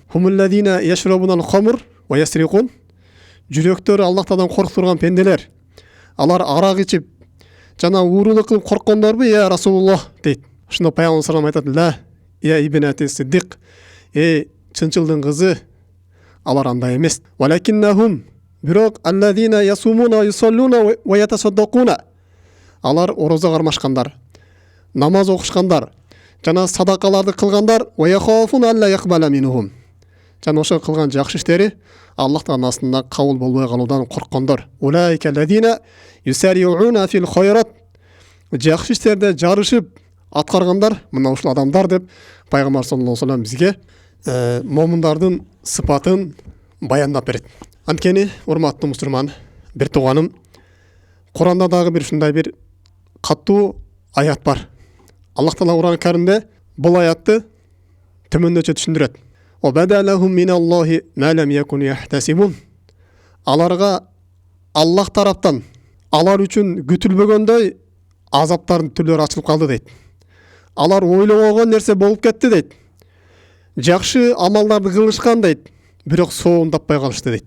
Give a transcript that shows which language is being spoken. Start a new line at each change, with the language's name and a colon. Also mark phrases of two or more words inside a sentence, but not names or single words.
Arabic: هم الذين يشربون الخمر ويسرقون.
Kyrgyz: Жүрөктөрү Аллах Тааладан коркуп турган пенделер. Алар арак ичип, жана уурулук кылып корккондорбу,
Arabic: يا رسول الله
Kyrgyz: дейт. Ошондо пайгамбар
Arabic: صلى الله عليه
Kyrgyz: айтат:
Arabic: "لا، يا ابنة الصديق,
Kyrgyz: чынчылдын кызы, алар андай эмес.
Arabic: ولكنهم, бирок الذين يصومون ويصلون ويتصدقون."
Kyrgyz: Алар орозо кармашкандар, намаз окушкандар, жана садакаларды кылгандар,
Arabic: ويخافون ألا يقبل منهم.
Kyrgyz: Жана ошо кылган жакшы иштери Аллахтын астында кабыл болбой калуудан корккондор.
Arabic: أولئك الذين يسارعون في الخيرات.
Kyrgyz: Жакшы иштерде жарышып аткаргандар, мына ушул адамдар деп пайгамбар
Arabic: صلى الله عليه وسلم
Kyrgyz: бизге момундардын сыпатын баяндап берет. Анткени урматтуу мусулман, бир тууганым, Куранда дагы бир ушундай бир катуу аят бар. Аллах Таала Кур'ан-ы Каримде бул аятты төмөндөчө түшүндүрөт.
Arabic: وبدا لهم من الله ما لم يكونوا يحتسبون.
Kyrgyz: Аларга Аллах тараптан алар үчүн күтүлбөгөндөй азаптардын түрлөрү ачылып калды дейт. Алар ойлобогон нерсе болуп кетти дейт. Жакшы амалдарды кылышкан дейт, бирок сообун таппай калышты дейт.